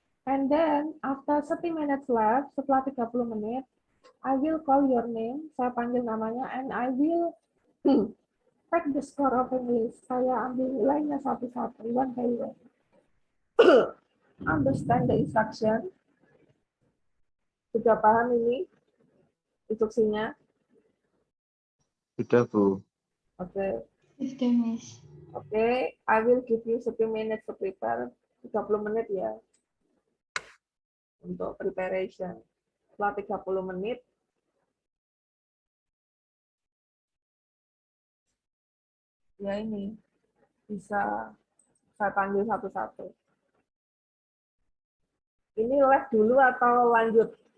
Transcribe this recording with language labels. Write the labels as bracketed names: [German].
[English] And then, after 30 minutes left, [Indonesian] setelah 30 menit, [English] I will call your name, [Indonesian] saya panggil namanya, [English] and I will take the score of English. [Indonesian] Saya ambil nilainya satu-satu, [English] one by one. Understand the instruction? [Indonesian] Sudah paham ini instruksinya? Sudah, Bu. Oke. Sudah, Miss. [English] Oke, I will give you 30 minutes to prepare. [Indonesian] 30 menit ya. Untuk preparation. Setelah 30 menit, ya ini, bisa saya panggil satu-satu. Ini live dulu atau lanjut?